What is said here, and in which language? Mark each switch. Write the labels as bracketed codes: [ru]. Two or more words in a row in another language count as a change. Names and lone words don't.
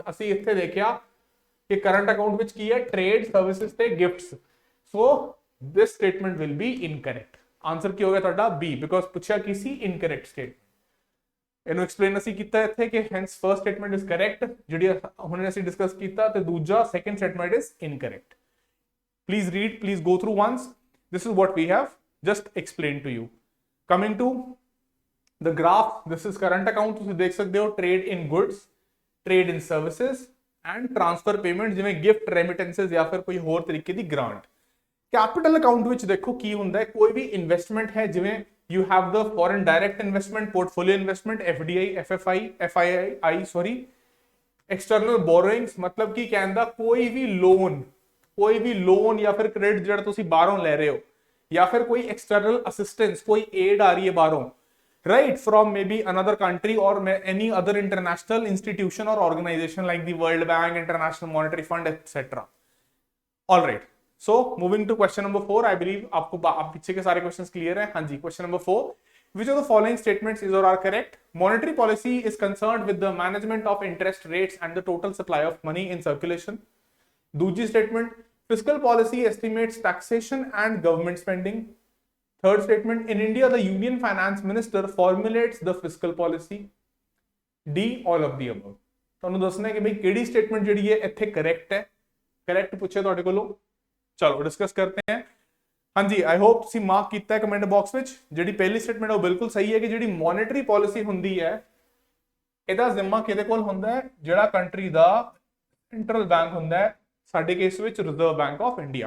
[pa] ਅਸੀਂ ਇੱਥੇ ਦੇਖਿਆ ਕਿ [en] current account [pa] ਵਿੱਚ ਕੀ ਹੈ, [en] trade, services [pa] ਤੇ ਗਿਫਟਸ। [en] so this statement will be incorrect. [pa] ਆਨਸਰ ਕੀ ਹੋ ਗਿਆ ਤੁਹਾਡਾ ਬੀ, ਬਿਕੋਜ਼ ਪੁੱਛਿਆ ਕੀ ਸੀ [en] incorrect statement. [pa] ਇਹਨੂੰ ਐਕਸਪਲੇਨ ਅਸੀਂ ਕੀਤਾ ਇੱਥੇ ਕਿ [en] hence first statement is correct, [pa] ਜਿਹੜੀ ਹੁਣ ਅਸੀਂ ਡਿਸਕਸ ਕੀਤਾ, ਤੇ ਦੂਜਾ [en] second statement is incorrect. Please read, please go through once. This is what we have just explained to you. Coming to the graph, this is current account. [pa] ਤੁਸੀਂ ਦੇਖ ਸਕਦੇ ਹੋ [en] trade in goods, trade in services and transfer payment, [pa] ਜਿਵੇਂ [en] gift, remittances [pa] ਜਾਂ ਫਿਰ ਕੋਈ ਹੋਰ ਤਰੀਕੇ ਦੀ grant। [en] Capital account [pa] ਵਿੱਚ ਦੇਖੋ ਕੀ ਹੁੰਦਾ ਹੈ, ਕੋਈ ਵੀ ਇਨਵੈਸਟਮੈਂਟ ਹੈ, ਜਿਵੇਂ [en] you have the foreign direct investment, portfolio investment, FDI, FFI, FII, sorry, external borrowings, [hi] मतलब कि [pa] ਕਹਿੰਦਾ ਕੋਈ ਵੀ ਲੋਨ, ਕੋਈ ਭੀ ਲੋਨ ਯਾ ਫਿਰ ਕ੍ਰੈਡਿਟ ਜੋ ਤੁਸੀਂ ਬਾਹਰੋਂ ਲੈ ਰਹੇ ਹੋ, ਯਾ ਫਿਰ ਕੋਈ [en] external assistance, [pa] ਕੋਈ ਏਡ ਆ ਰਹੀ ਹੈ ਬਾਹਰੋਂ, [en] right, from may be another country and any other international institution and organization like the World Bank, International Monetary Fund etcetera. alright, so moving to question number 4. I believe [hi] आपको आप पीछे के सारे [en] questions clear हैं। [hi] हाँ जी, [en] question number [hi] 4, [en] which of the following statements is or are correct? Monetary policy is concerned with the management of interest rates and the total supply of money in circulation. दूसरी स्टेटमेंट, fiscal policy estimates taxation and government spending. Third statement, in India the union finance minister formulates the fiscal policy. D, all of the above। [pa] ਤੁਹਾਨੂੰ ਦੱਸਣਾ ਹੈ ਕਿ ਭਈ ਕਿਹੜੀ ਸਟੇਟਮੈਂਟ ਜਿਹੜੀ ਹੈ ਇੱਥੇ ਕਰੈਕਟ ਹੈ। ਕਰੈਕਟ ਪੁੱਛਿਆ ਤੁਹਾਡੇ ਕੋਲੋਂ, ਚਲੋ ਡਿਸਕਸ [hi] करते हैं। [pa] ਹਾਂਜੀ, [en] I hope [pa] ਤੁਸੀਂ ਮਾਰਕ ਕੀਤਾ ਹੈ [en] comment box [pa] ਵਿੱਚ। ਜਿਹੜੀ ਪਹਿਲੀ ਸਟੇਟਮੈਂਟ ਉਹ ਬਿਲਕੁਲ ਸਹੀ ਹੈ ਕਿ ਜਿਹੜੀ [en] monetary policy [pa] ਹੁੰਦੀ ਹੈ, ਇਹਦਾ ਜ਼ਿੰਮਾ ਕਿਹਦੇ ਕੋਲ ਹੁੰਦਾ ਹੈ, ਜਿਹੜਾ ਕੰਟਰੀ ਦਾ [en] internal bank [pa] ਹੁੰਦਾ ਹੈ ਸਾਡੇ ਕੇਸ ਵਿੱਚ ਰਿਜ਼ਰਵ ਬੈਂਕ ਆਫ ਇੰਡੀਆ।